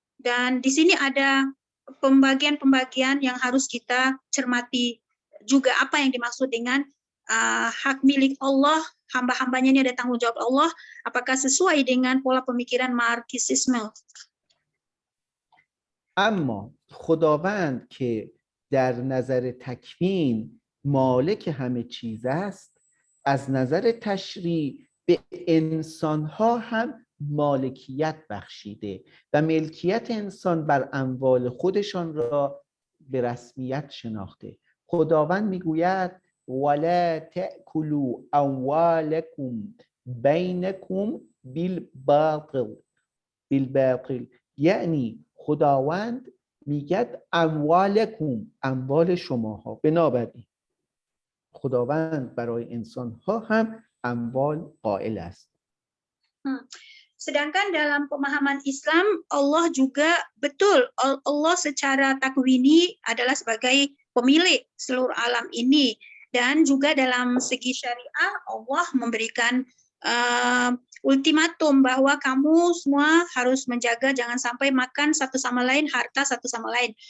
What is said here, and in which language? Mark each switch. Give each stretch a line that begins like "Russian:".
Indonesian: Dan di sini ada pembagian-pembagian yang harus kita cermati juga, apa yang dimaksud dengan hak milik Allah, hamba-hambanya ini ada tanggung jawab Allah, apakah sesuai dengan pola pemikiran Marxisme.
Persian: اما خداوند که در نظر تکوین مالک همه چیز است، از نظر تشریع به انسانها هم مالکیت بخشیده و ملکیت انسان بر اموال خودشان را به رسمیت شناخته. خداوند میگوید
Arabic: ولا تأکلوا اموالکم بینکم بالباطل،
Persian: یعنی خداوند میگه اموالکم، اموال شماها. بنابراین خداوند برای انسانها هم اموال قائل است.
Indonesian: Sedangkan dalam pemahaman Islam, Allah juga betul, Allah secara takwini adalah sebagai pemilik seluruh alam ini. Dan juga dalam segi syariah, Allah memberikan ultimatum bahwa kamu semua harus menjaga jangan sampai makan satu sama lain, harta satu sama lain.